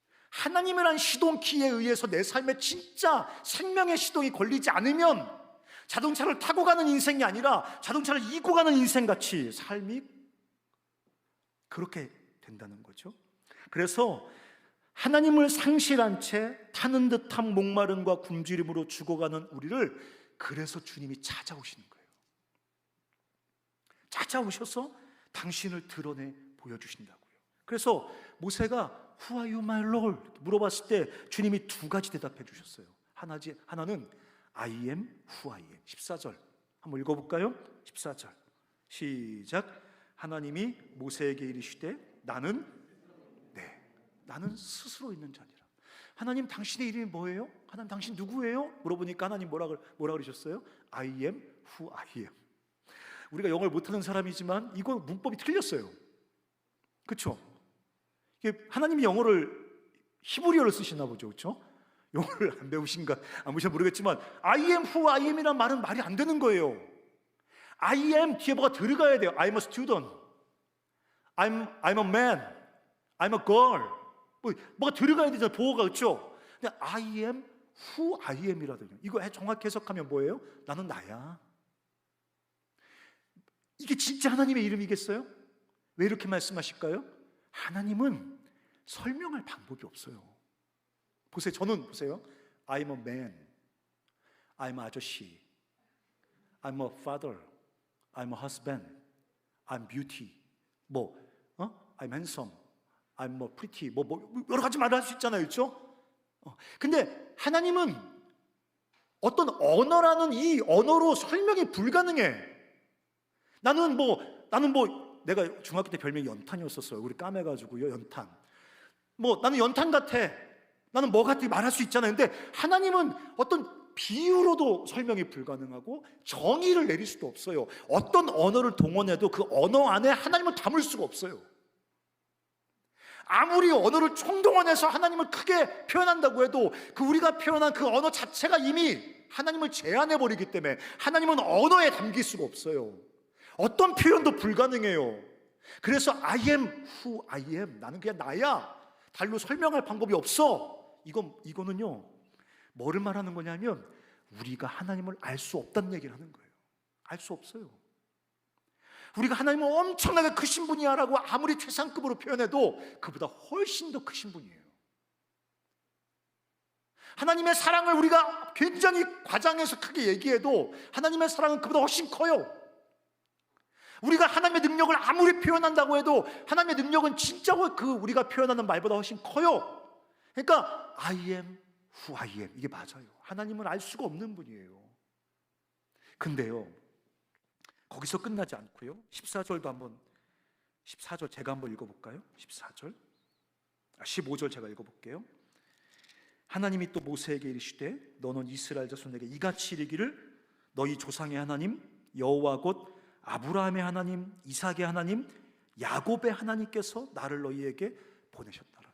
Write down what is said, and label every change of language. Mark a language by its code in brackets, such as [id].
[ko] 하나님이란 시동키에 의해서 내 삶에 진짜 생명의 시동이 걸리지 않으면 자동차를 타고 가는 인생이 아니라 자동차를 이고 가는 인생같이 삶이 그렇게 된다는 거죠. 그래서 하나님을 상실한 채 타는 듯한 목마름과 굶주림으로 죽어가는 우리를 그래서 주님이 찾아오시는 거예요. 찾아오셔서 당신을 드러내 보여주신다고요. 그래서 모세가 [en] Who are you, my Lord? [ko] 물어봤을 때 주님이 두 가지 대답해 주셨어요. 하나는 [en] I am who I am. [ko] 14절 한번 읽어볼까요? 14절 시작. 하나님이 모세에게 이르시되 나는 스스로 있는 자니라. 하나님 당신의 이름이 뭐예요? 하나님 당신 누구예요? 물어보니까 하나님 뭐라 그러셨어요? [en] I am who I am. [ko] 우리가 영어를 못하는 사람이지만 이거 문법이 틀렸어요. 그렇죠? 하나님이 영어를 히브리어를 쓰시나 보죠, 그렇죠? 영어를 안 배우신가 안 보시나 모르겠지만 [en] I am who I am [ko] 이란 말은 말이 안 되는 거예요. [en] I am [ko] 뒤에 뭐가 들어가야 돼요. [en] I'm a student, I'm a man, I'm a girl. [ko] 뭐가 들어가야 되잖아요. 보호가, 그렇죠? 근데 [en] I am who I am [ko] 이라든요. 이거 정확히 해석하면 뭐예요? 나는 나야. 이게 진짜 하나님의 이름이겠어요? 왜 이렇게 말씀하실까요? 하나님은 설명할 방법이 없어요. 보세요. 저는 보세요. [en] I'm a man, I'm a 아저씨, I'm a father, I'm a husband, I'm beauty, I'm handsome, I'm pretty, [ko] 여러 가지 말을 할 수 있잖아요, 그렇죠? 근데 하나님은 어떤 언어라는 이 언어로 설명이 불가능해. 나는 내가 중학교 때 별명이 연탄이었었어요. 우리 까매가지고요, 연탄. 나는 연탄 같아. 나는 뭐 같아 말할 수 있잖아요. 근데 하나님은 어떤 비유로도 설명이 불가능하고 정의를 내릴 수도 없어요. 어떤 언어를 동원해도 그 언어 안에 하나님을 담을 수가 없어요. 아무리 언어를 총동원해서 하나님을 크게 표현한다고 해도 그 우리가 표현한 그 언어 자체가 이미 하나님을 제한해버리기 때문에 하나님은 언어에 담길 수가 없어요. 어떤 표현도 불가능해요. 그래서 [en] I am who I am, [ko] 나는 그냥 나야. 달로 설명할 방법이 없어. 이거는요, 뭐를 말하는 거냐면 우리가 하나님을 알 수 없다는 얘기를 하는 거예요. 알 수 없어요. 우리가 하나님은 엄청나게 크신 분이야 라고 아무리 최상급으로 표현해도 그보다 훨씬 더 크신 분이에요. 하나님의 사랑을 우리가 굉장히 과장해서 크게 얘기해도 하나님의 사랑은 그보다 훨씬 커요. 우리가 하나님의 능력을 아무리 표현한다고 해도 하나님의 능력은 진짜 우리가 표현하는 말보다 훨씬 커요. 그러니까 [en] I am who I am, [ko] 이게 맞아요. 하나님은 알 수가 없는 분이에요. 근데요, 거기서 끝나지 않고요, 14절 제가 한번 읽어볼까요? 15절 제가 읽어볼게요. 하나님이 또 모세에게 이르시되 너는 이스라엘 자손에게 이같이 이르기를 너희 조상의 하나님 여호와 곧 아브라함의 하나님, 이삭의 하나님, 야곱의 하나님께서 나를 너희에게 보내셨다라.